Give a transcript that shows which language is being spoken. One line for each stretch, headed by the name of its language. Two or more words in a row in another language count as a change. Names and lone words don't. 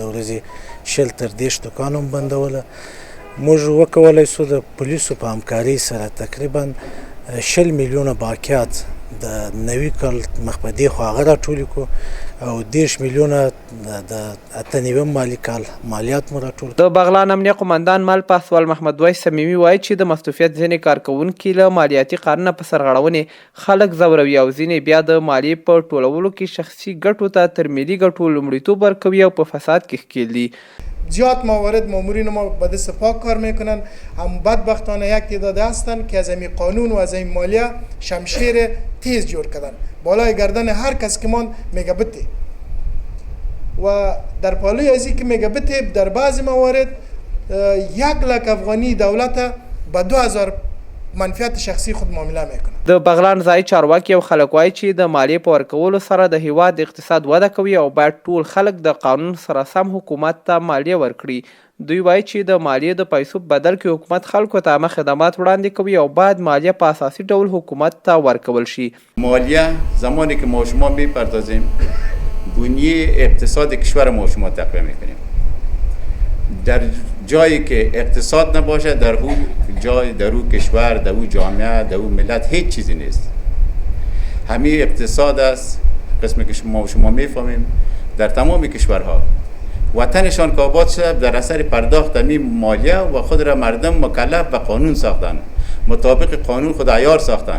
Pashto: د ورځې 20 تر 30 دوکان هم بندوله. موږ وکولی سو د پولیسو په همکارۍ سره تقریبا 20 میلیونه باقیات د نوي کال مخ په دې خوا هغه راټولې کړو او 10 میلیونه د 98 مالي کال مالیات مو راټول. د بغلان امنیه قمندان مال پاسوال محمد وای سمیمي وایي چې د مستوفیت ځینې کارکوونکي له مالیاتي قانونه په سرغړونې خلک ځوروي او ځینې بیا د مالیې په ټولولو کې شخصي ګټو ته تر ملي ګټو لومړیتوب ورکوي او په فساد کې ښکیل دي.
Persian: زیاد موارد مامورین ما به دست پاک کار میکنن، هم بدبختانه یک تعداد هستن که از این قانون و از این مالیه شمشیر تیز جور کردن بالای گردن هر کس که من میگه بته و در پالوی ازی که میگه بته در بعض موارد 1 لک افغانی دولت به 2000 منفعت شخصی خود معامله میکنه.
Pashto: د بغلان ځایي چارواکي او خلک وایي چې د مالیې په ورکولو سره د هیواد اقتصاد وده کوي او باید ټول خلک د قانون سره سم حکومت ته مالیه ورکړي. دوی وایي چې د مالیې د پیسو په بدل کې حکومت خلکو ته عامه خدمات وړاندې کوي او باید مالیه په اساسي ډول حکومت ته ورکول شي.
Persian: مالیه زمانی که ما شما میپردازیم بنیه اقتصاد کشور ما شما تقویه میکنیم. در جایی که اقتصاد نباشه در او جای در او کشور در او جامعه در او ملت هیچ چیزی نیست. همین اقتصاد است قسمی که شما میفهمیم در تمام کشورها وطنشان که آباد شده در اثر پرداخت همین مالیه و خود را مردم مکلف به قانون ساختن، مطابق قانون خود عیار ساختن.